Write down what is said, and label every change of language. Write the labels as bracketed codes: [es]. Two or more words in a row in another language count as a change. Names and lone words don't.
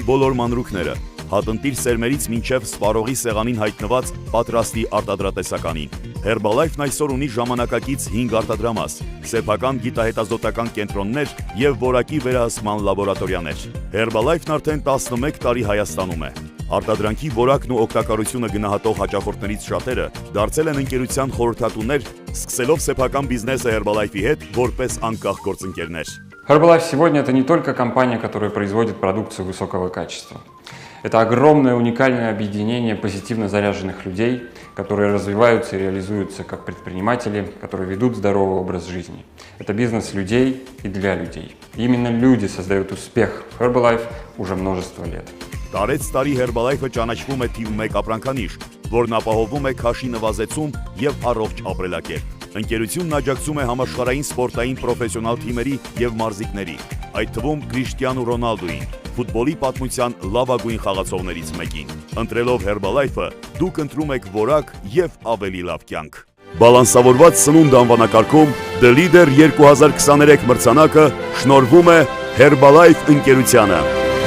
[hy] բոլոր մանրուքները, հատնտիր սերմերից մինչև սպառողի սեղանին հայտնված պատրաստի արտադրատեսականին։ Herbalife-ն այսօր ունի ժամանակակից 5 արտադրամաս, սեփական գիտահետազոտական կենտրոններ եւ որակի վերահսկման լաբորատորիաներ։ Herbalife-ն արդեն 11 տարի Հայաստանում է։ Արտադրանքի որակն ու օգտակարությունը գնահատող հաճախորդներից շատերը դարձել են ընկերության խորհրդատուներ, սկսելով սեփական բիզնեսը Herbalife-ի հետ որպես անկախ գործընկերներ։ [ru] Herbalife сегодня это не только компания, которая производит продукцию высокого качества. Это огромное уникальное объединение позитивно заряженных людей, которые развиваются и реализуются как предприниматели, которые ведут здоровый образ жизни. Это бизнес людей и для людей. И именно люди создают успех в Herbalife уже множество лет. [hy] Տարեց տարի Herbalife-ը ճանաչվում է թիվ 1 ապրանքանիշ, որն ապահովում է քաշի նվազեցում եւ առողջ ապրելակերպ։ Ընկերությունն աջակցում է համաշխարհային սպորտային պրոֆեսիոնալ թիմերի եւ մարզիկների, այդ թվում Քրիշտիանու Ռոնալդուին, ֆուտբոլի պատմության լավագույն խաղացողներից մեկին։ Ընտրելով Herbalife-ը, դուք ընտրում եք որակ եւ ավելի լավ կյանք։ Բալանսավորված սնունդ անվանակարգում The Leader 2023 մրցանակը շնորհվում է Herbalife ընկերությանը։